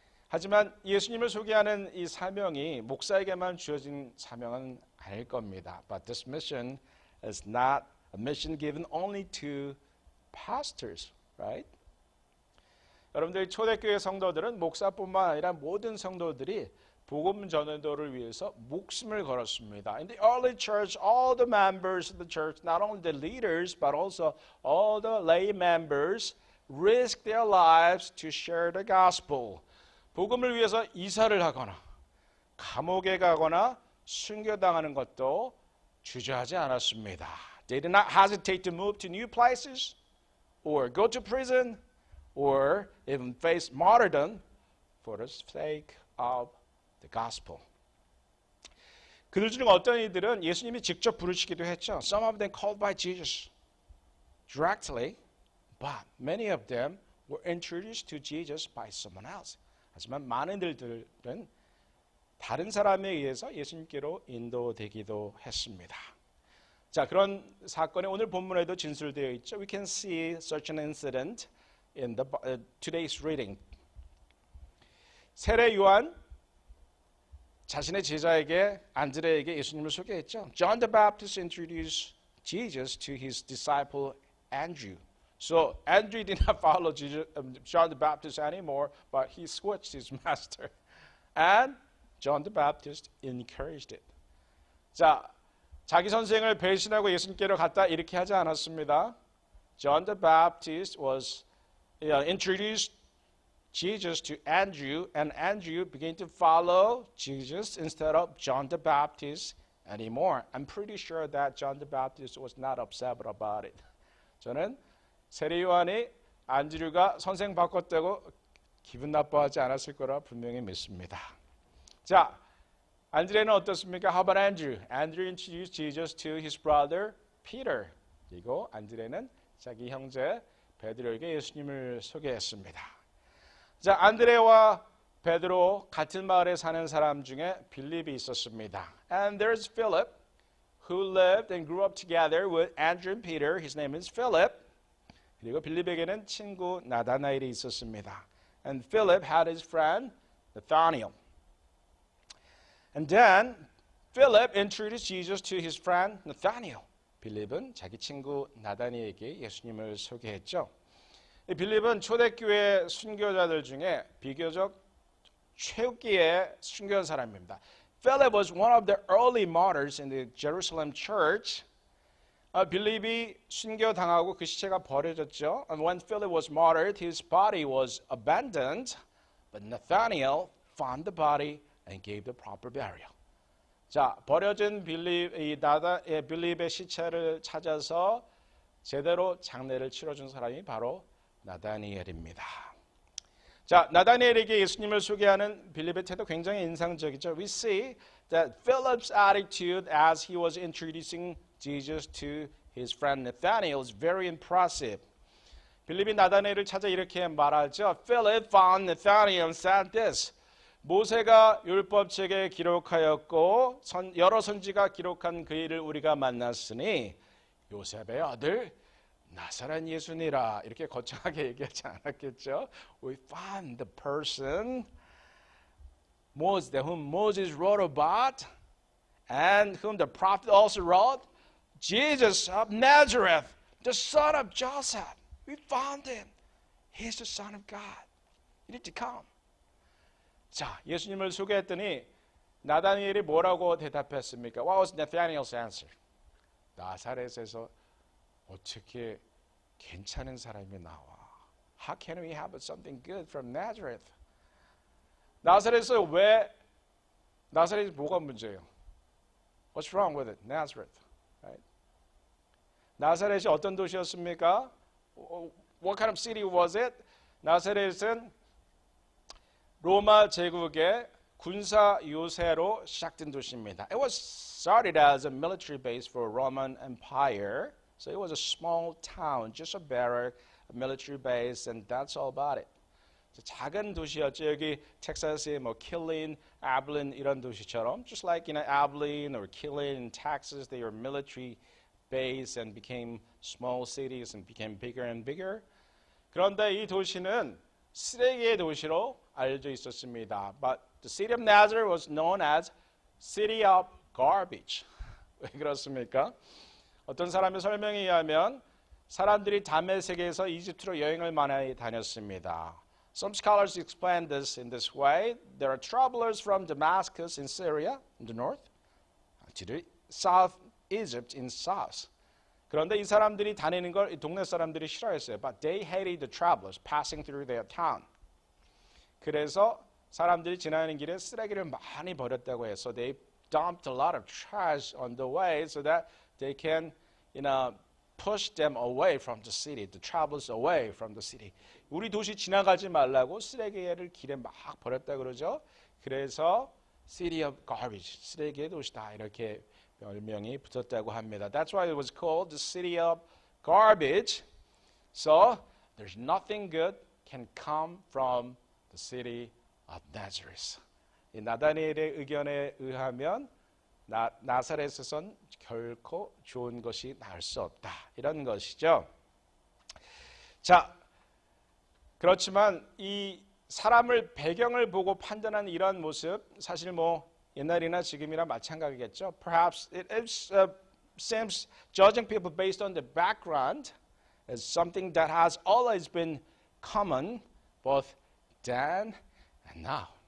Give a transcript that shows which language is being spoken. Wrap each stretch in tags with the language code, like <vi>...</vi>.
<ko>하지만 예수님을 소개하는 이 사명이 목사에게만 주어진 사명은 아닐 겁니다.</ko> <en>But this mission is not a mission given only to pastors, right?</en> <ko>여러분들 초대교회 성도들은 목사뿐만 아니라 모든 성도들이 복음 전도를 위해서 목숨을 걸었습니다.</ko> <en>In the early church, all the members of the church, not only the leaders, but also all the lay members, risked their lives to share the gospel.</en> <ko>복음을 위해서 이사를 하거나 감옥에 가거나 순교당하는 것도 주저하지 않았습니다.</ko> <en>They did not hesitate to move to new places or go to prison or even face martyrdom for the sake of the gospel.</en> <ko>그들 중 어떤 이들은 예수님이 직접 부르시기도 했죠.</ko> <en>Some of them called by Jesus directly, but many of them were introduced to Jesus by someone else.</en> <ko>하지만 많은 이들은 다른 사람에 의해서 예수님께로 인도되기도 했습니다. 자, 그런 사건이 오늘 본문에도 진술되어 있죠.</ko> <en>We can see such an incident in today's reading.</en> <ko>세례 요한 자신의 제자에게 안드레에게 예수님을 소개했죠.</ko> <en>John the Baptist introduced Jesus to his disciple Andrew. So Andrew did not follow John the Baptist anymore, but he switched his master. And John the Baptist encouraged it.</en> <ko>자, 자기 선생을 배신하고 예수님께로 갔다 이렇게 하지 않았습니다.</ko> <en>John the Baptist was introduced Jesus to Andrew, and Andrew began to follow Jesus instead of John the Baptist anymore. I'm pretty sure that John the Baptist was not upset about it.</en> <ko>저는 세례 요한이 안드류가 선생 바꿨다고 기분 나빠하지 않았을 거라 분명히 믿습니다. 자, 안드레는 어떻습니까?</ko> <en>How about Andrew? Andrew introduced Jesus to his brother Peter.</en> <ko>그리고 안드레는 자기 형제 베드로에게 예수님을 소개했습니다. 자, 안드레와 베드로 같은 마을에 사는 사람 중에 빌립이 있었습니다.</ko> <en>And there's Philip, who lived and grew up together with Andrew and Peter. His name is Philip.</en> <ko>그리고 빌립에게는 친구 나다나엘이 있었습니다.</ko> <en>And Philip had his friend Nathanael. And then Philip introduced Jesus to his friend Nathanael.</en> <ko>빌립은 자기 친구 나다니엘에게 예수님을 소개했죠. 이 빌립은 초대교회 순교자들 중에 비교적 최후기에 순교한 사람입니다.</ko> <en>Philip was one of the early martyrs in the Jerusalem church.</en> <ko>빌립이 순교당하고 그 시체가 버려졌죠.</ko> <en>And when Philip was martyred, his body was abandoned, but Nathanael found the body and gave the proper burial.</en> <ko>자, 버려진 빌립의 시체를 찾아서 제대로 장례를 치러준 사람이 바로 나다니엘입니다. 자, 나다니엘에게 예수님을 소개하는 빌립의 태도 굉장히 인상적이죠.</ko> <en>We see that Philip's attitude as he was introducing Jesus to his friend Nathanael is very impressive.</en> <ko>빌립이 나다니엘을 찾아 이렇게 말하죠.</ko> <en>Philip found Nathanael and said this.</en> <ko>모세가 율법책에 기록하였고 여러 선지가 기록한 그 일을 우리가 만났으니 요셉의 아들 나사렛 예수니라. 이렇게 거창하게 얘기하지 않았겠죠.</ko> <en>We found the person whom Moses wrote about and whom the prophet also wrote, Jesus of Nazareth, the son of Joseph. We found him. He is the son of God. You need to come.</en> <ko>자, 예수님을 소개했더니 나다니엘이 뭐라고 대답했습니까?</ko> <en>What was Nathanael's answer?</en> <ko>나사렛에서 어떻게 괜찮은 사람이 나와?</ko> <en>How can we have something good from Nazareth?</en> <ko>나사렛에서 왜 나사렛이 뭐가 문제예요?</ko> <en>What's wrong with it? Nazareth. Right?</en> <ko>나사렛이 어떤 도시였습니까?</ko> <en>What kind of city was it?</en> <ko>나사렛은 로마 제국의 군사 요새로 시작된 도시입니다.</ko> <en>It was started as a military base for Roman Empire. So it was a small town, just a barrack, a military base, and that's all about it.</en> <ko>작은 도시였죠. 여기 텍사스의 뭐 Killeen, Abilene 이런 도시처럼,</ko> <en>just like Abilene or Killeen in Texas, they were military base and became small cities and became bigger and bigger.</en> <ko>그런데 이 도시는 쓰레기의 도시로 알려져 있었습니다.</ko> <en>But the city of Nazareth was known as city of garbage.</en> <ko>왜 그렇습니까? 어떤 사람의 설명에 의하면 사람들이 담의 세계에서 이집트로 여행을 많이 다녔습니다.</ko> <en>Some scholars explain this in this way. There are travelers from Damascus in Syria, in the north, to the south Egypt in south.</en> <ko>그런데 이 사람들이 다니는 걸 이 동네 사람들이 싫어했어요.</ko> <en>But they hated the travelers passing through their town.</en> <ko>그래서 사람들이 지나는 길에 쓰레기를 많이 버렸다고 해서</ko> <en>they dumped a lot of trash on the way so that they can, push them away from the city, the travelers away from the city.</en> <ko>우리 도시 지나가지 말라고 쓰레기를 길에 막 버렸다 그러죠. 그래서</ko> <en>city of garbage,</en> <ko>쓰레기의 도시다 이렇게 별명이 붙었다고 합니다.</ko> <en>That's why it was called the city of garbage. So there's nothing good can come from the city of Nazareth.</en> <ko>이 나다니엘의 의견에 의하면 나사렛에선 결코 좋은 것이 나올 수 없다. 이런 것이죠. 자, 그렇지만 이 사람을 배경을 보고 판단하는 이런 모습 사실 뭐 옛날이나 지금이나 마찬가지겠죠.</ko> <en>Perhaps it seems judging people based on the background is something that has always been common both then and now.</en>